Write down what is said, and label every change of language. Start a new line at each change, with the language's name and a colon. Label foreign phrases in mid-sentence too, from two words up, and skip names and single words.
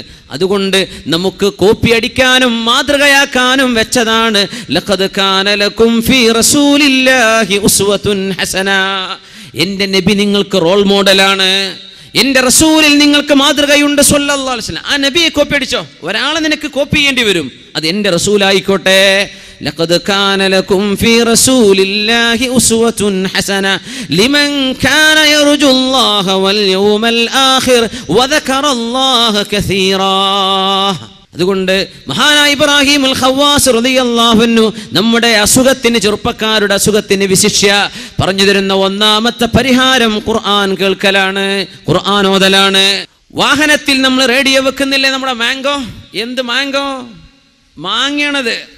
Malayalam: അതുകൊണ്ട് നമുക്ക് കോപ്പി അടിക്കാനും മാതൃകയാക്കാനും വെച്ചതാണ്.
Arabic: لقد كان لكم في رسول الله أسوة حسنة.
Malayalam: എൻ്റെ നബി നിങ്ങൾക്ക്
English: role model.
Malayalam: എൻ്റെ റസൂലിൽ നിങ്ങൾക്ക് മാതൃകയുണ്ട്
Arabic: صلى الله عليه وسلم.
Malayalam: ആ നബിയെ കോപ്പി അടിച്ചോ. ഒരാളെ നിനക്ക് കോപ്പി ചെയ്യേണ്ടി വരും, അത് എൻ്റെ റസൂലായിക്കോട്ടെ.
Arabic: لقد كان لكم في رسول الله أسوة حسنة لمن كان يرجو الله واليوم الآخر وذكر الله كثيرا.
Malayalam: അതുകൊണ്ട് മഹാനായ ഇബ്രാഹിം അൽ ഖവാസ്
Arabic: رضي الله عنه
Malayalam: നമ്മുടെ അസുഖത്തിന്, ചെറുപ്പക്കാരുടെ അസുഖത്തിന് വിശിഷ്യ പറഞ്ഞു തരുന്ന ഒന്നാമത്തെ പരിഹാരം ഖുർആൻ കേൾക്കലാണ്, ഖുർആൻ ഓതലാണ്. വാഹനത്തിൽ നമ്മൾ റേഡിയോ വെക്കുന്നില്ലേ? നമ്മുടെ മാംഗോ, എന്ത് മാംഗോ മാങ്ങയാണത്.